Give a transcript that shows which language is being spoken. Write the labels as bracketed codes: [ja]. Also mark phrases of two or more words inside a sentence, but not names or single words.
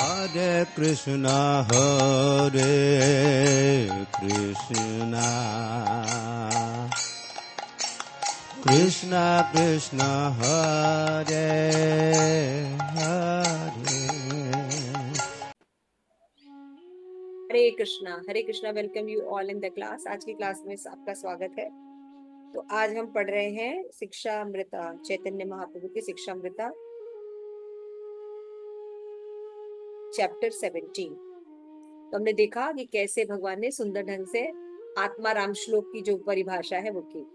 [hi] कृष्ण कृष्ण कृष्ण हरे हरे। हरे कृष्णा। [en] welcome you all in the class. [hi] आज की क्लास में आपका स्वागत है। तो आज हम पढ़ रहे हैं शिक्षा अमृता, चैतन्य महाप्रभु की शिक्षा अमृता, चैप्टर 17। तो हमने देखा कि कैसे भगवान ने सुंदर ढंग से आत्मा राम श्लोक की जो परिभाषा है वो की।